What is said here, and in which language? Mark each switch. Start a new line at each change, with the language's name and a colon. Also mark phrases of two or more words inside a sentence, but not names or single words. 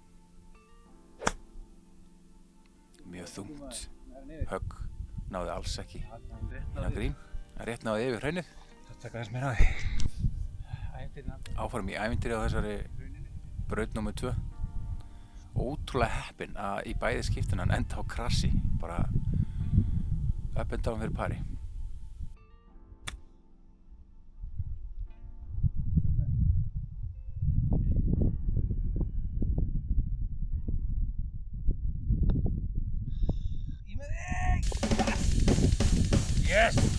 Icelandic: Mjög þungt högg, náði alls ekki inn á grín, en rétt náði yfir hraunið. Það taka þess meira á því. Áfram í ævintýri á þessari braut númer 2. Ótrúlega heppinn að í bæði skiptin hann enda á krassi, bara
English: up and down
Icelandic: fyrir pari.
English: Yes!